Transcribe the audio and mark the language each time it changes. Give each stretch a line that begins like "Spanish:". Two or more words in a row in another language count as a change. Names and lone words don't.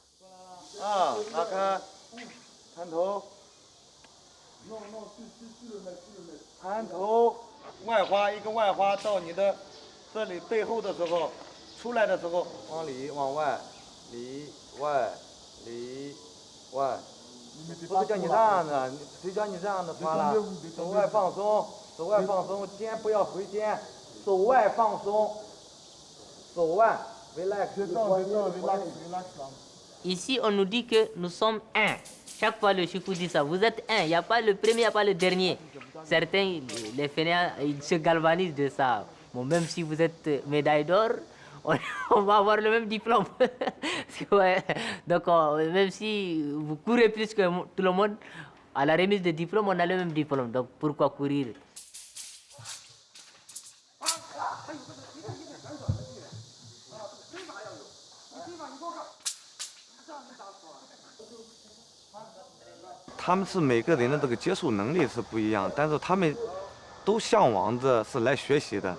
Chinese: 啊，打开，探头，探头，外花一个外花到你的这里背后的时候，出来的时候往里往外，里外里外。不是叫你这样的，谁叫你这样的发了？手外放松，手外放松，肩不要回肩，手外放松，手腕
English: relax，relax，
French: Ici, on nous dit que nous sommes un. Chaque fois, le Chifou dit ça. Vous êtes un. Il n'y a pas le premier, il n'y a pas le dernier. Certains, les fainéants, ils se galvanisent de ça. Bon, même si vous êtes médaille d'or, on va avoir le même diplôme. Ouais. Donc, même si vous courez plus que tout le monde, à la remise de diplôme, on a le même diplôme. Donc, pourquoi courir?
Chinese: 他们是每个人的这个接受能力是不一样，但是他们都向往着是来学习的。